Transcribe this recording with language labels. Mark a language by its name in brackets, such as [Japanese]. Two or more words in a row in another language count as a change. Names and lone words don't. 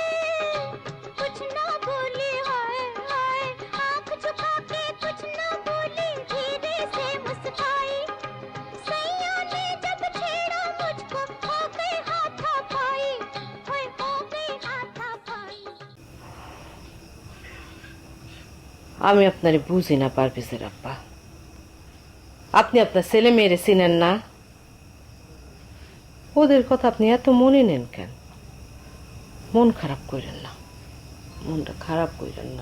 [Hindi] हाय हाय, आंख झुका के कुछ ना बोले धीरे से मुस्काई, सैया ने जब छेड़ा मुझको हो गई हाथापाई, होय हो गई हाथापाई। [Bangla] আমি আপনারে বুঝি না পারভেজের আব্বা। আপনি আপনার ছেলে মেয়েরে চিনেন না, ওদের কথা আপনি এত মনে নেন কেন? মন খারাপ করেন না, মনটা খারাপ করেন না।